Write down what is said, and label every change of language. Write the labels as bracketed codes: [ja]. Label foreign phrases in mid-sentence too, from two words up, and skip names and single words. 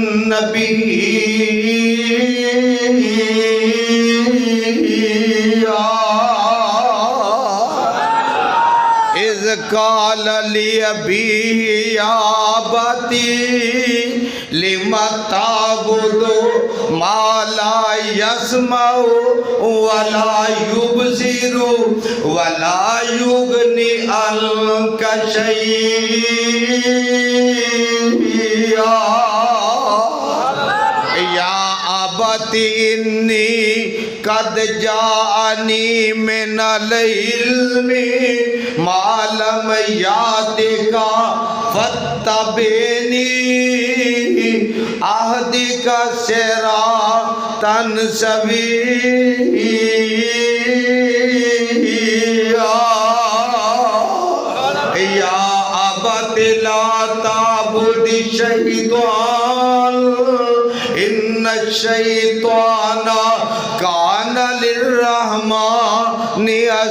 [ar] نبيا، إذ قال لأبيه يا أبت لم تعبد ما لا يسمع ولا يبصر ولا يغني عنك شيئا، يا أبت إني قد جاءني من العلم ما لم يأتك فاتبعني أهدك صراطا سويا، يا أبت لا تعبد الشيطان إن الشيطان كان للرحمن